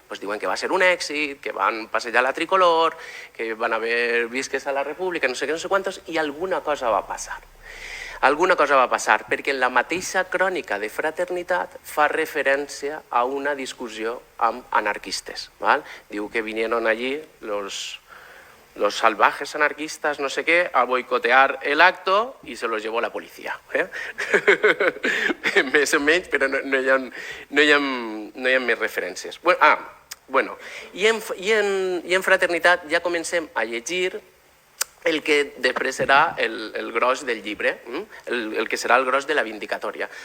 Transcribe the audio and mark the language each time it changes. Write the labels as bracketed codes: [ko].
[ca] Diuen que va ser un èxit, que van passejar la tricolor, que van haver visques a la República, no sé què, no sé quantos, i alguna cosa va passar. Alguna cosa va passar, perquè en la mateixa crònica de Fraternitat fa referència a una discussió amb anarquistes. Diu que [es] vinieron allí los salvajes anarquistas, no sé qué, a boicotear el acto y se los llevó la policía. [ca] Més o menys, però no hi ha més referències. I en Fraternitat ja comencem a llegir el que després serà el gros del llibre, el que serà el gros de la Vindicatòria.